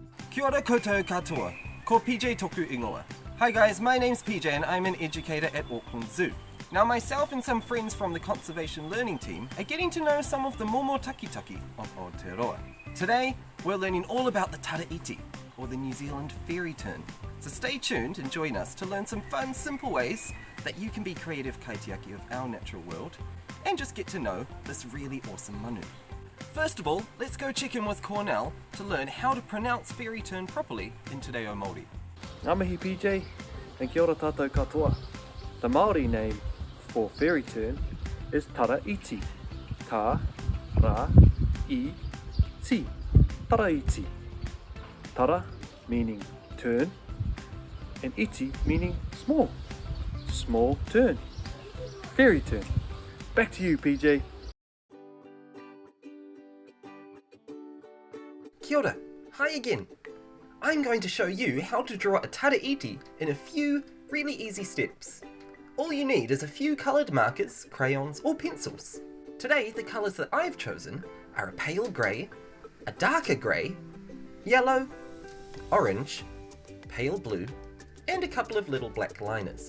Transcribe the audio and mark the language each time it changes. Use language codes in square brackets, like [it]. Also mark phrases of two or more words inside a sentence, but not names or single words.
[mi] Kia ora koutou katoa, ko PJ toku ingoa. [en] Hi guys, my name's PJ and I'm an educator at Auckland Zoo. Now myself and some friends from the conservation learning team are getting to know some of the [mi] momo takitaki [en] of Aotearoa. Today, we're learning all about the taraiti, or the New Zealand fairy tern. So stay tuned and join us to learn some fun, simple ways that you can be creative kaitiaki of our natural world and just get to know this really awesome manu. First of all, let's go check in with Cornell to learn how to pronounce fairy tern properly in Te Reo Māori. [mi] Ngā mihi PJ, and kia ora tātou katoa. [en] The Māori name for fairy tern is taraiti. Ta, ra, I, ti. Taraiti. Tara meaning tern, and iti meaning small. Small tern. Fairy tern. Back to you, PJ. [mi] Kia ora, [en] hi again. I'm going to show you how to draw a taraiti in a few really easy steps. All you need is a few coloured markers, crayons or pencils. Today the colours that I've chosen are a pale grey, a darker grey, yellow, orange, pale blue and a couple of little black liners.